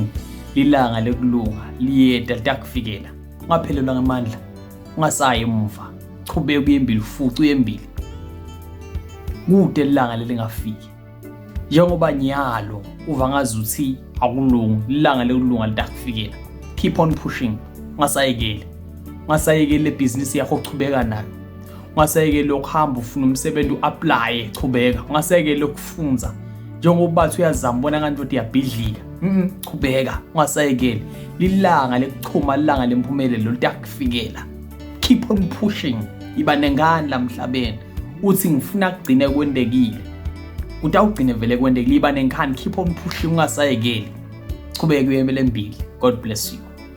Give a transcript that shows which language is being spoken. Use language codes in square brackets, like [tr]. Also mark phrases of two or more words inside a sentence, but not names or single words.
[ss] Ilanga lekulunga liyeda litakufikela. Ungaphelelwa ngamandla. Ungasayi emuva. Chubeka uyembili futhi uyembili. Kude ilanga lelingafiki. Njengoba nyalo uva ngazuthi akulungu ilanga lekulunga litakufikela. [en] Keep on pushing. [ss] Ungasayekeli business yakho uchubeka nayo. Ungasayekeli ukuhamba ufuna umsebenzi uapply chubeka. Ungasayekeli ukufunza. Njengoba bathi uyazama ubona kanti ukuthi uyabhidlika. Chubeka. Ungasayekeli. Lilanga lekuchuma ilanga lempumelelo litakufikela. [en] Keep on pushing. [ss] Iba nengane la emhlabeni. Uthi ngifuna kugcine kwendekile. Utawugcine vele kwendekile iba nenkani. [en] Keep on pushing ungasayekeli. [ss] Chubeka uyemele embili. [en] God bless you.